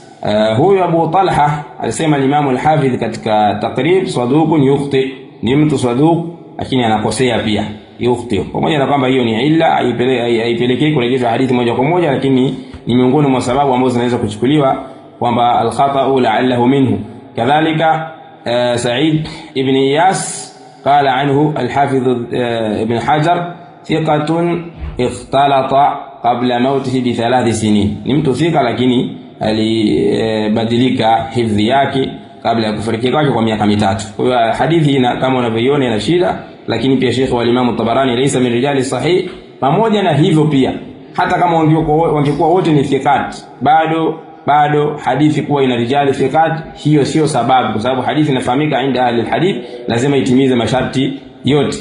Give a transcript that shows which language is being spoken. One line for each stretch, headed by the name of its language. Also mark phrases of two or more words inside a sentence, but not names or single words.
Swahili: Huyo Abu Talha alisema al-Imam al-Hafidh katika Taqrib,
Arabic: صدوق يخطئ,
Swahili: ni mtu saduq lakini anakosea pia. yukhti. Pamoja na kwamba hiyo ni illa, haipelekei kurejeshwa hadithi moja kwa moja, lakini ni miongoni mwa sababu ambazo zinaweza kuchukuliwa kwamba
Arabic: الخطأ لعله منه. كذلك سعيد بن إياس قال عنه الحافظ ابن حجر ثقة اختلط قبل موته ب 3 سنين.
Swahili: Ni mtu thika, lakini alibadilika hifdhi yake kabla ya kufariki kwake kwa miaka 3. Kwa hiyo hadithi kama unavyoiona ina shida, lakini pia Sheikh wa Imam Tabarani
Arabic: ليس من رجال صحيح.
Swahili: Pamoja na hivyo pia hata kama wangekuwa wote ni thiqat, bado hadithi kuwa ina
Arabic: رجال ثقات,
Swahili: hiyo sio sababu, kwa sababu hadithi inafahamika
Arabic: عند أهل الحديث
Swahili: lazima itimize masharti yote.